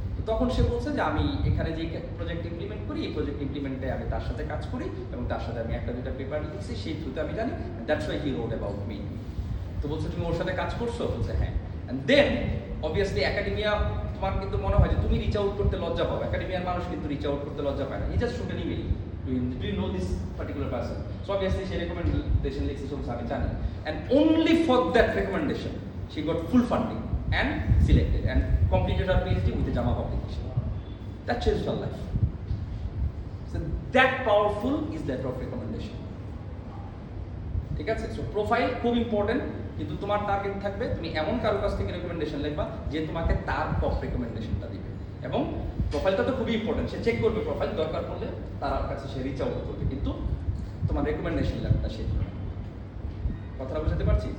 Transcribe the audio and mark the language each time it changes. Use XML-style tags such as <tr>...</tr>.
<bn>তখন সে বলছে যে আমি এখানে যে প্রজেক্ট ইমপ্লিমেন্ট করি, এই প্রজেক্ট ইমপ্লিমেন্টে আমি তার সাথে কাজ করি এবং তার সাথে আমি 1টা 2টা পেপার লিখছি, সেই থ্রুতে আমি জানি,</bn> <en>That's why he wrote about me.</en> <bn>তো বলছে তুমি ওর সাথে কাজ করছো? বলছে হ্যাঁ। এন্ড দেন অবভিয়াসলি একাডেমিয়া, তোমার কিন্তু মনে হয় যে তুমি রিচ আউট করতে লজ্জা পাবে, একাডেমিয়ার মানুষ কিন্তু রিচ আউট করতে লজ্জা পায় না,</bn> <en>He just shoot an email, do you know this particular person? So obviously সে recommendation লিখছে, so</en> <bn>আমি জানি,</bn> <en>And only for that recommendation she got full funding and selected and completed her PhD with the JAMA publication. That changed her life. So that powerful is that of recommendation.</en> <bn>ঠিক আছে, so profile খুব important, কিন্তু তোমার target থাকবে তুমি এমন কারো কাছ থেকে রেকমেন্ডেশন লিখবা যে তোমাকে তার টপ রেকমেন্ডেশনটা দিবে, এবং প্রোফাইলটা তো খুবই ইম্পর্টেন্ট, সে চেক করবে প্রোফাইল, দরকার পড়লে তার কাছে সে রিচ আউট করবে, কিন্তু তোমার রেকমেন্ডেশন লেখাটা সে দিবে। কথাটা বুঝতে পারছি?</bn>